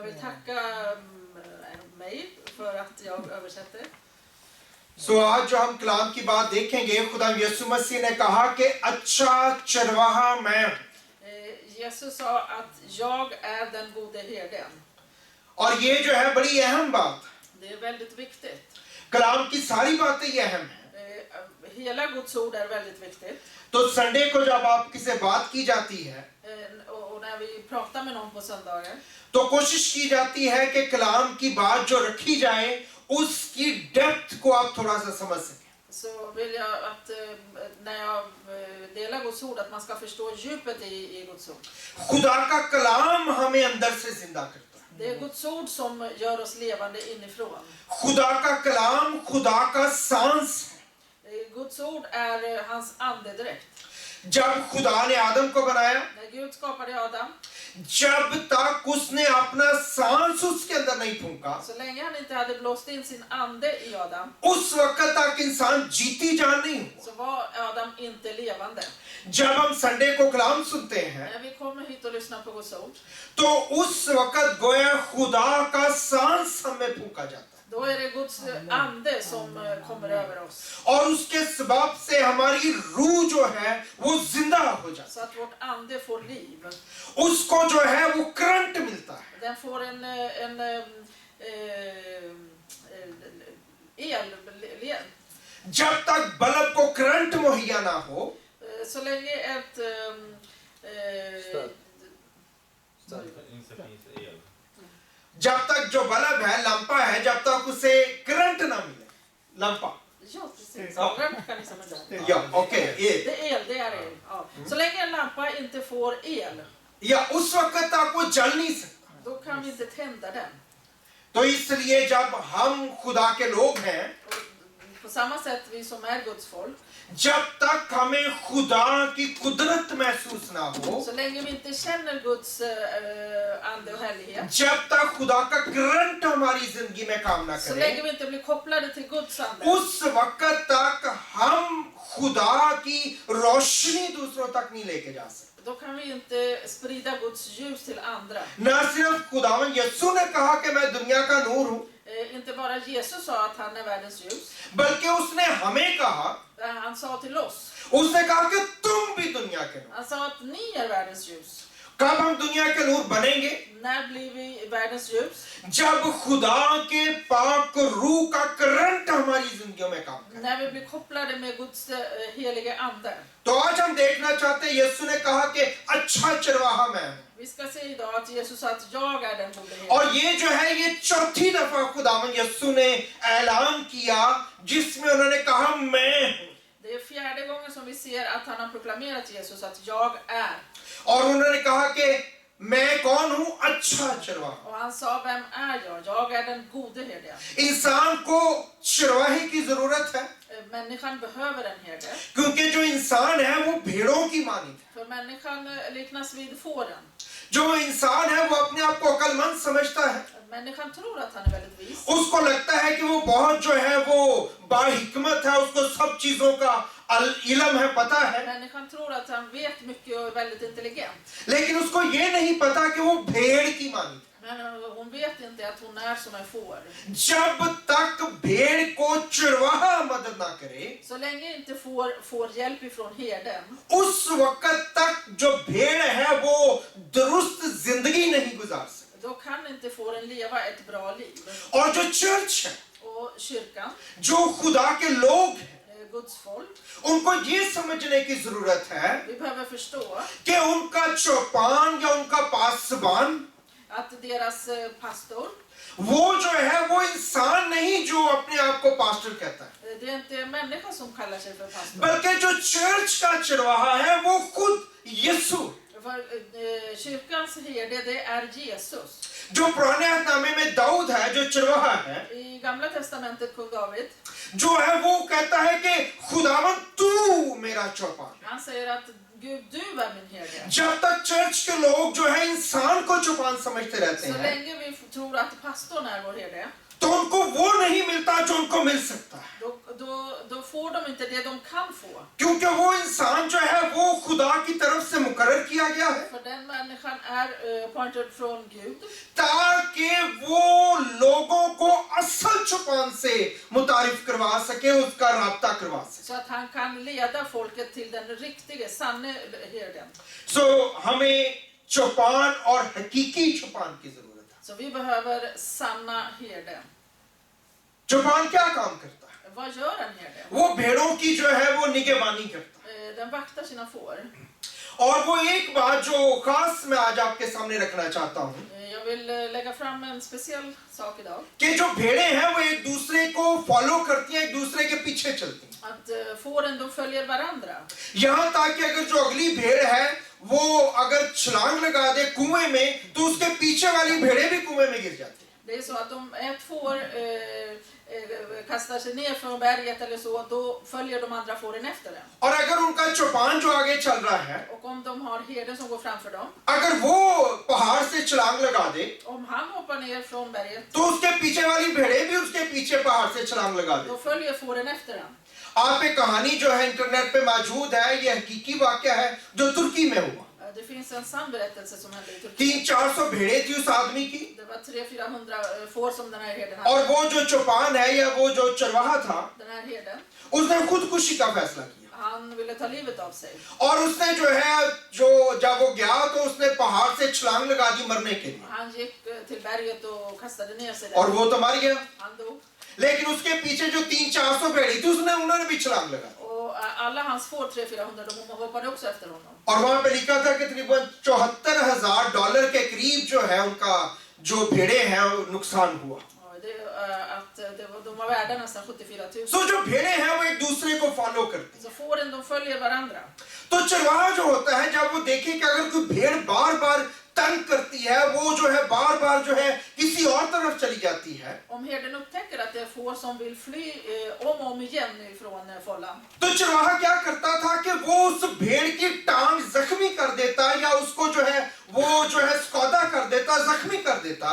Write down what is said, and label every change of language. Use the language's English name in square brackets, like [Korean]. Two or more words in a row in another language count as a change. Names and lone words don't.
[Urdu] آج جو ہم کلام کی بات دیکھیں گے، خدا یسوع مسیح نے کہا کہ اچھا چرواہا میں ہوں. اور یہ جو ہے بڑی اہم بات، کلام کی ساری باتیں یہ اہم ہے. [Swedish] Hela Guds ord är väldigt viktigt. [Urdu] تو سنڈے کو جب آپ کی سے بات کی جاتی ہے [Swedish] och när vi pratar med någon på söndagen [Urdu] تو کوشش کی جاتی ہے کہ کلام کی بات جو رکھی جائے اس کی ڈیپتھ کو آپ تھوڑا سا سمجھ سکیں. [Swedish] Så vill jag att när jag delar Guds ord att man ska förstå djupet i Guds ord. [Urdu] خدا کا کلام ہمیں اندر سے زندہ کرتا ہے. [Swedish] Det är Guds ord som gör oss levande inifrån. [Urdu] خدا کا کلام خدا کا سانس ہے. [Swedish] Guds ord är hans andedräkt. [Urdu] جب خدا نے آدم کو بنایا, [Swedish] När Gud skapade Adam, [Urdu] جب تک اس نے اپنا سانس اس کے اندر نہیں پھونکا, [Swedish] så länge han inte hade blåst in sin ande i Adam, [Urdu] اس وقت تک انسان جیتی جان نہیں ہوا. [Swedish] så var Adam inte levande. [Urdu] جب ہم سنڈے کو کلام سنتے ہیں [Swedish] När vi kommer hit och lyssnar på Guds ord, [Urdu] تو اس وقت گویا خدا کا سانس ہمیں پھونکا جاتا ہے. [Swedish] då är det Guds ande som kommer över oss. [Urdu] اور اس کے سبب سے ہماری روح جو ہے وہ زندہ ہو جاتی ہے. [Swedish] Så att vårt ande får liv. [Urdu] اس کو جو ہے وہ کرنٹ ملتا ہے. [Swedish] Den får en el. [Urdu] جب تک بلب کو کرنٹ مہیا نہ ہو, [Swedish] Så länge ett [Urdu] جب تک جو بلب ہے لمپا ہے، جب تک اسے کرنٹ نہ ملے، لمپا [Swedish] Ja, precis. Rönt kan ni säga. [Urdu] या okej, [Swedish] Det är el. Ja. Så länge en lampa inte får el, [Urdu] یا اس وقت تک وہ جل نہیں سکتا. [Swedish] då kan vi inte tända den. [Urdu] تو اس لیے جب ہم خدا کے لوگ ہیں, [Swedish] På samma sätt vi som är Guds folk, [Urdu] جب تک ہمیں خدا کی قدرت محسوس نہ ہو, [Swedish] så länge vi inte känner Guds ande och härlighet, [Urdu] جب تک خدا کا کرنٹ ہماری زندگی میں کام نہ [Swedish] så [Urdu] کرے, [Swedish] länge vi inte blir kopplade till Guds ande, [Urdu] اس وقت تک ہم خدا کی روشنی دوسروں تک نہیں لے کے جا سکتے. [Swedish] då kan vi inte sprida Guds ljus till andra. [Urdu] نہ صرف خداوند یسوع نے کہا کہ میں دنیا کا نور ہوں, [Swedish] Inte bara Jesus sa att han är världens ljus, [Urdu] بلکہ اس نے ہمیں کہا, [Swedish] han sa till oss. [Urdu] اس نے کہا کہ تم بھی دنیا کے نور. [Swedish] Han sa att ni är världens ljus. [Urdu] کب ہم دنیا کے نور بنیں گے? [Swedish] När blir vi världens ljus? [Urdu] جب خدا کے پاک روح کا کرنٹ ہماری زندگیوں میں کام کرے. [Swedish] När vi blir kopplade med Guds helige ande. [Urdu] تو آج ہم دیکھنا چاہتے ہیں، یسوع نے کہا کہ اچھا چرواہا میں ہوں. [Swedish] Vi ska se idag att Jesus sa att jag är den gode [Urdu] اور [Swedish] herden. [Urdu] یہ جو ہے یہ چوتھی دفعہ خداوند یسوع نے اعلان کیا جس میں انہوں نے کہا میں ہوں. [Swedish] Det är fjärde gången som vi ser att han har proklamerat Jesus att jag är. [Urdu] اور انہوں نے کہا کہ میں کون ہوں? اچھا چرواہا. [Swedish] Och han sa, vem är jag? Jag är den gode herden. [Urdu] انسان کو چرواہے کی ضرورت ہے [Swedish] Människan behöver en herde. [Urdu] کیونکہ جو انسان ہے وہ بھیڑوں کی مانند ہے. [Swedish] För människan liknas vid fåren. [Urdu] جو انسان ہے وہ اپنے آپ کو عقلمند سمجھتا ہے. [Swedish] Människan tror att han är väldigt vis. [Urdu] اس کو لگتا ہے کہ وہ بہت جو ہے وہ باحکمت ہے، اس کو سب چیزوں کا علم ہے، پتا ہے. [Swedish] Människan tror att han vet mycket och är väldigt intelligent. [Urdu] لیکن اس کو یہ نہیں پتا کہ وہ بھیڑ کی مانند ہے. [Swedish] Men hon vet inte att hon är som en får. [Urdu] جب تک بھیڑ کو چرواہا مدد نہ کرے, [Swedish] Så länge inte får hjälp ifrån herden, [Urdu] اس وقت تک جو بھیڑ ہے وہ درست زندگی نہیں گزار سکتی. [Swedish] då kan inte fåren leva ett bra liv. [Urdu] اور جو چرچ ہے, [Swedish] Och kyrkan, [Urdu] جو خدا کے لوگ ہیں, [Swedish] Guds folk, [Urdu] سمجھنے کی ضرورت ہے [Swedish] Vi behöver förstå [Urdu] کہ ان کا چوپان یا ان کا پاسبان [Swedish] att deras pastor, [Urdu] وہ جو ہے وہ انسان نہیں جو اپنے آپ کو پاسٹر کہتا ہے, [Swedish] det är inte människa som kallar sig för pastor. [Urdu] بلکہ جو چرچ کا چرواہا ہے وہ خود یسوع, [Swedish] För kyrkans herde, det är Jesus. [Urdu] جو پرانے عہدنامے میں داؤد ہے جو چرواہا ہے, [Swedish] I Gamla testamentet kung David, [Urdu] جو ہے وہ کہتا ہے کہ خداوند تو میرا چوپان ہے. [Swedish] han säger att Gud, du är min herde. [Urdu] جب تک چرچ کے لوگ جو ہے انسان کو چوپان سمجھتے رہتے [Swedish] Så [Urdu] ہیں [Swedish] länge vi tror att pastorn är vår herde, [Urdu] تو ان کو وہ نہیں ملتا جو ان کو مل سکتا ہے, [Swedish] då får de inte det de kan få. [Urdu] کیونکہ وہ انسان جو ہے وہ خدا کی طرف سے مقرر کیا گیا ہے [Swedish] För den människan är appointed från Gud, [Urdu] تاکہ وہ لوگوں کو اصل چوپان سے متعارف کروا سکے، اس کا رابطہ کروا سکے. [Swedish] så att han kan leda folket till den riktiga, sanne herden. [Urdu] سو ہمیں چوپان اور حقیقی چوپان کی ضرورت ہے. [Swedish] Så vi behöver sanna herden. [Urdu] چوپان کیا کام کرتا ہے? [Swedish] Vad gör en herde? [Urdu] وہ بھیڑوں کی جو ہے وہ نگہبانی کرتا ہے. [Swedish] Den vaktar sina får. [Urdu] اور وہ ایک بات جو خاص میں آج آپ کے سامنے رکھنا چاہتا ہوں [Swedish] Jag vill lägga fram en speciell sak idag. [Urdu] کہ جو بھیڑیں ہیں وہ ایک دوسرے کو فالو کرتی ہیں، ایک دوسرے کے پیچھے چلتی ہیں. [Swedish] Att fåren, de följer varandra. [Urdu] یہاں تک کہ اگر جو اگلی بھیڑ ہے وہ اگر چھلانگ لگا دے کنویں میں تو اس کے پیچھے والی بھیڑیں بھی کنویں میں گر جاتی ہیں. [Swedish] Det är så att om ett får kastar sig ner från berget eller så, då följer de andra fåren efter den. [Urdu] اور اگر ان کا چوپان جو آگے چل رہا ہے, [Swedish] Och om de har herden som går framför dem, [Urdu] اگر وہ پہاڑ سے چھلانگ لگا دے [Swedish] om han hoppar ner från berget, [Urdu] تو اس کے پیچھے والی بھیڑیں بھی اس کے پیچھے پہاڑ سے چھلانگ لگا دے. [Swedish] då följer fåren efter den. [Urdu] آپ ایک کہانی جو ہے انٹرنیٹ پے موجود ہے، یہ حقیقی واقعہ ہے جو ترکی میں ہوا. [Swedish] Det finns en sann berättelse som hände i Turkiet. [Urdu] 300-400 بھیڑیں تھی اس آدمی کی, [Swedish] Det var 300-400 får som den här herden [Urdu] اور [Swedish] hade. [Urdu] وہ جو چوپان ہے یا وہ جو چرواہا تھا [Swedish] Den här herden, [Urdu] اس نے خودکشی کا فیصلہ کیا, [Swedish] han ville ta livet av sig. [Urdu] اور اس نے جو ہے جو جب وہ گیا تو اس نے پہاڑ سے چھلانگ لگا دی مرنے کے لیے, [Swedish] Han gick till berget och kastade ner sig [Urdu] اور [Swedish] där. [Urdu] وہ تو مر گیا. [Swedish] Han dog. [Urdu] لیکن اس کے پیچھے جو 300-400 بھیڑی تھی انہوں نے بھی چھلانگ لگا دی, [Swedish] Och alla hans får, 300-400, de hoppade också efter honom. [Urdu] اور وہاں پے لکھا تھا کہ تقریباً $74,000 کے قریب جو ہے ان کا جو بھیڑے ہیں وہ نقصان ہوا. [Swedish] Och de var värda nästan 74 000. [Urdu] سو جو بھیڑے ہیں وہ ایک دوسرے کو فالو کرتے ہیں. [Swedish] Så fåren, de följer varandra. [Urdu] تو چرواہا جو ہوتا ہے جب وہ دیکھے کہ اگر کوئی بھیڑ بار بار تنگ کرتی ہے، وہ جو ہے بار بار جو ہے کسی اور طرف چلی جاتی ہے, [Swedish] Om herden upptäcker att det är får som vill fly om och om igen ifrån fållan, [Urdu] تو چرواہا کیا کرتا تھا کہ وہ اس بھیڑ کی ٹانگ زخمی کر دیتا یا اس کو جو ہے وہ جو ہے سکودا کر دیتا، زخمی کر دیتا,